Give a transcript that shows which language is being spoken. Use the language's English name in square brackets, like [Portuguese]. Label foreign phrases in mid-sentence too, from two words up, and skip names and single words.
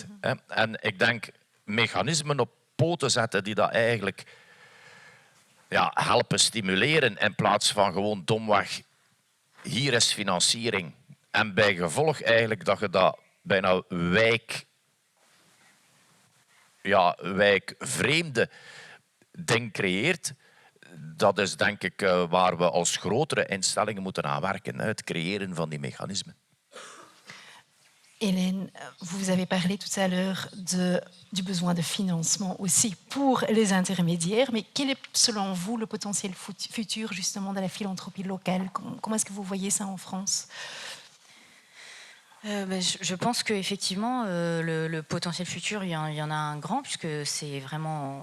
[Dutch] En ik denk mechanismen op poten zetten die dat eigenlijk helpen stimuleren in plaats van gewoon domweg hier is financiering en bij gevolg eigenlijk dat je dat bijna wijkvreemde ding creëert. Dat is denk ik waar we als grotere instellingen moeten aan werken, het creëren van die mechanismen. [French] Hélène, vous avez parlé tout à l'heure du besoin de financement aussi pour les intermédiaires, mais quel est selon vous le potentiel futur justement de la philanthropie locale? Comment est-ce que vous voyez ça en France? Je pense qu'effectivement, le potentiel futur, il y en a un grand, puisque c'est vraiment...